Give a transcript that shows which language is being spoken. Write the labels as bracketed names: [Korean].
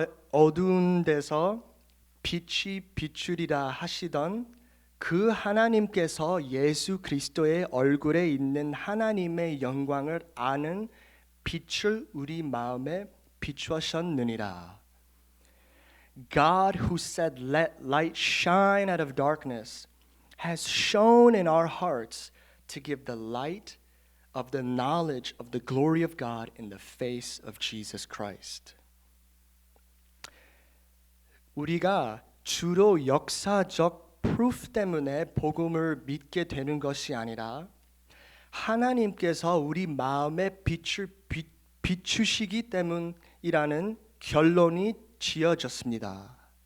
[Korean] 어두운 데서 빛이 비추리라 하시던 그 하나님께서 예수 그리스도의 얼굴에 있는 하나님의 영광을 아는 빛을 우리 마음에 비추셨느니라. [English] God who said let light shine out of darkness has shone in our hearts to give the light of the knowledge of the glory of God in the face of Jesus Christ. [Korean] 우리가 주로 역사적 proof 때문에 복음을 믿게 되는 것이 아니라 하나님께서 우리 마음에 빛을 비추시기 때문이라는 결론이 지어졌습니다.